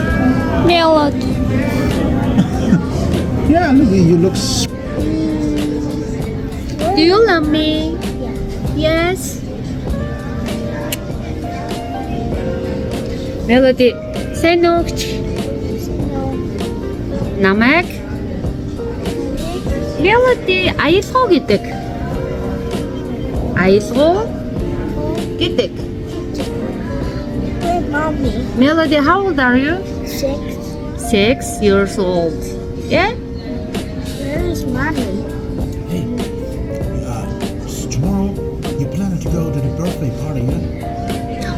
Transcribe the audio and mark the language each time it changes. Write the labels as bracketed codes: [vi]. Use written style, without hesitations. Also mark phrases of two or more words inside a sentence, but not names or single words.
[en] Melody. Yeah, look, you look. Do you love me? Yes. Melody, say no. [mn] Намайг Melody аялгау гэдэг. Аялгау гэдэг. [en] Mommy. Melody, how old are you? 6. 6 years old. Yeah? Where is mommy? Hey, tomorrow you planning to go to the birthday party, yeah?